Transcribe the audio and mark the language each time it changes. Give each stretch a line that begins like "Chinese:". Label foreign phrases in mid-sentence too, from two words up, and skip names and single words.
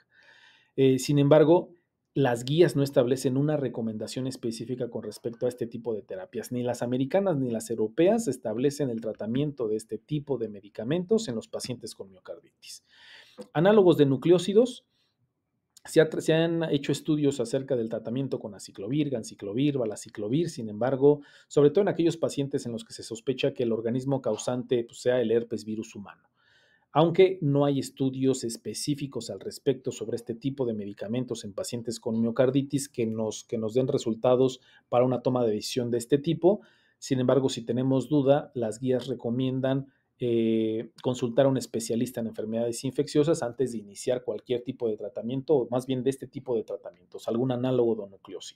Spanish: Sin embargo, las guías no establecen una recomendación específica con respecto a este tipo de terapias. Ni las americanas ni las europeas establecen el tratamiento de este tipo de medicamentos en los pacientes con miocarditis. Análogos de nucleócidos. Se han hecho estudios acerca del tratamiento con aciclovir, ganciclovir, valaciclovir, sin embargo, sobre todo en aquellos pacientes en los que se sospecha que el organismo causante pues, sea el herpes virus humano. Aunque no hay estudios específicos al respecto sobre este tipo de medicamentos en pacientes con miocarditis que nos den resultados para una toma de decisión de este tipo, sin embargo, si tenemos duda, las guías recomiendan consultar a un especialista en enfermedades infecciosas antes de iniciar cualquier tipo de tratamiento, o más bien de este tipo de tratamientos, algún análogo de nucleócido.